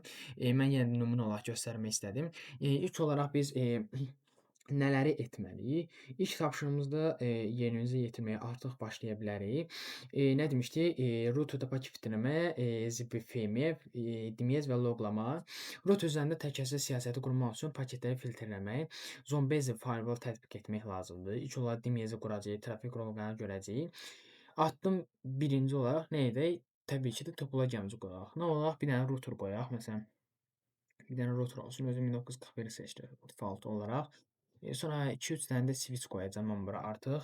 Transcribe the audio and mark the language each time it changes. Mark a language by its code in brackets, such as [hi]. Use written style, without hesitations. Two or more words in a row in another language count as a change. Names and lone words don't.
[az] Mən yenə nümunə olaraq göstərmək istədim. İlk olaraq biz nələri etməliyik? İlk tapşırığımızda yerinizə yetirməyə artıq başlaya bilərik. Nə demişdik? Routerdə paket filtrləmə, ZPFM, DMS və loqlama. Router üzərində təhlükəsizlik siyasəti qurmaq üçün paketləri filtrləmək, [en] zone based firewall [az] tətbiq etmək lazımdır. İlk olaraq DMS-i quracağıq, trafik loqlarını görəcəyik. Addım birinci olaraq nə edək? Təbii ki də topologiyamızı qoyaq. Nə olaraq? Bir dənə router qoyaq. Məsələn, bir dənə router olsun. Özüm 1941 seçdim default olaraq. Sonra 2-3 dənə də switch qoyacağam mən bura artıq.